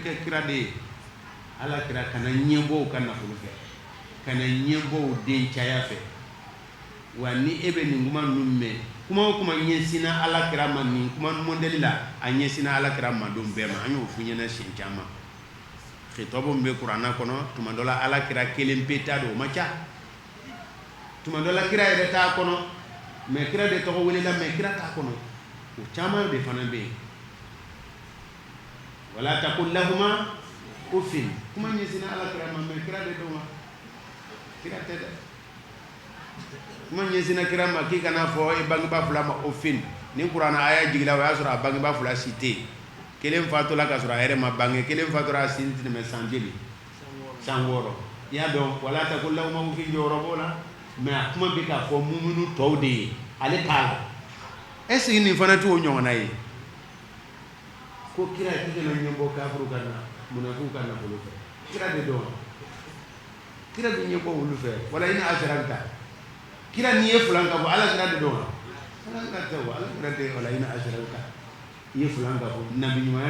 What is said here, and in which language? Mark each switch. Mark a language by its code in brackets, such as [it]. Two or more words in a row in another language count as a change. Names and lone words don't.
[bm] kɛ kira de ye ala kira kana ɲɛbɔ ka nafolo fɛ kana ɲɛbɔ den caya fɛ wa ni e bɛ nin kuma ninnu mɛn kuma o kuma ɲɛsinna ala kira ma nin kuma mɔdɛli la a ɲɛsinna ala kira ma don bɛɛ ma an y'o f'u ɲɛna siɲɛ caman xitabu min bɛ kuranna kɔnɔ tuma dɔ la ala kira kelen pe t'a don o ma ca tuma dɔ la kira yɛrɛ t'a kɔnɔ mais kira de tɔgɔ welela mais kira t'a kɔnɔ o caman de fana bɛ yen [ar] ولا تقل لهما أف [bm] kuma ɲɛsinna ala kira ma mais kira de don wa kira tɛ dɛ kuma ɲɛsinna kira ma k'i kana fɔ i bangebaa fila ma uffin ni kuranna aya jigila o y'a sɔrɔ a bangebaa fila si tɛ yen kelen fatula ka sɔrɔ a yɛrɛ ma bange kelen fatura a sin tɛmɛ san joli san 6 i y'a dɔn [ar] ولا تقل لهما أف [bm] jɔyɔrɔ b'o la mais a kuma bɛ k'a fɔ muminu tɔw de ye ale t'a la [fr] est ce que [bm] nin fana t'o ɲɔgɔnna ye ko kira k'i kana ɲɛbɔ kafiru ka na munafiku ka nafolo fɛ kira de dɔn kira bɛ ɲɛbɔ olu fɛ wala i ni asharakta kira n'i ye fulan ka fɔ ala kira de dɔn wa ala kira tɛ wa ala kira tɛ wala i ni asharakta i ye fulan ka fɔ nabi ɲumanya